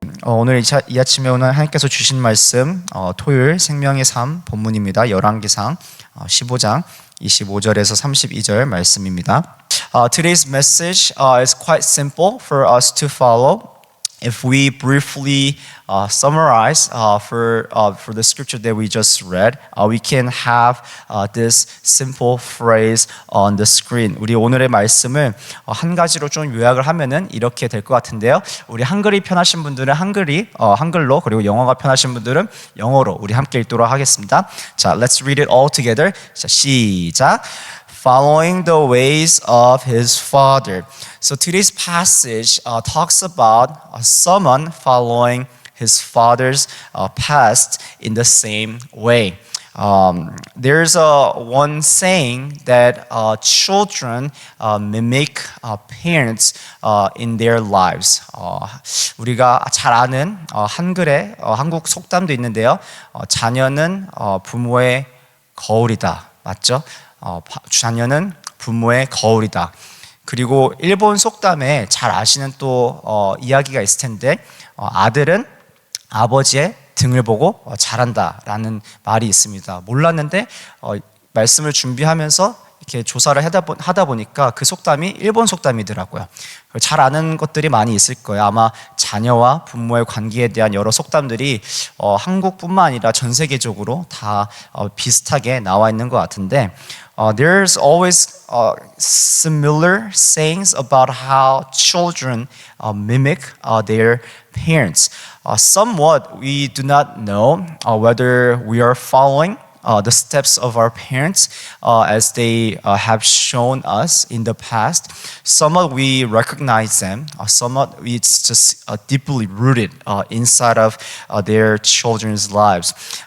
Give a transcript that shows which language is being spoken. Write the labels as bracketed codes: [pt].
[ko] 오늘 이 아침에 오늘 하나님께서 주신 말씀 토요일 생명의 삶 본문입니다. 열왕기상 15장 25절에서 32절 말씀입니다. [en] Today's message is quite simple for us to follow. If we briefly summarize for the scripture that we just read, we can have this simple phrase on the screen. [ko] 우리 오늘의 말씀을 한 가지로 좀 요약을 하면은 이렇게 될 것 같은데요. 우리 한글이 편하신 분들은 한글로, 그리고 영어가 편하신 분들은 영어로 우리 함께 읽도록 하겠습니다. [en] 자, let's read it all together. [ko] 자, 시작. [en] Following the ways of his father. So today's passage talks about someone following his father's past in the same way. There's one saying that children mimic parents in their lives. [ko] 우리가 잘 아는 한글의 한국 속담도 있는데요. 자녀는 부모의 거울이다. 맞죠? 자녀는 부모의 거울이다. 그리고 일본 속담에 잘 아시는 또 이야기가 있을 텐데 아들은 아버지의 등을 보고 자란다라는 말이 있습니다. 몰랐는데 말씀을 준비하면서 이렇게 조사를 하다 보니까 그 속담이 일본 속담이더라고요. 잘 아는 것들이 많이 있을 거예요. 아마 자녀와 부모의 관계에 대한 여러 속담들이 한국뿐만 아니라 전 세계적으로 다 비슷하게 나와 있는 것 같은데 [en] there's always similar sayings about how children mimic their parents. Somewhat we do not know whether we are following the steps of our parents as they have shown us in the past. Somewhat we recognize them, somewhat it's just deeply rooted inside of their children's lives.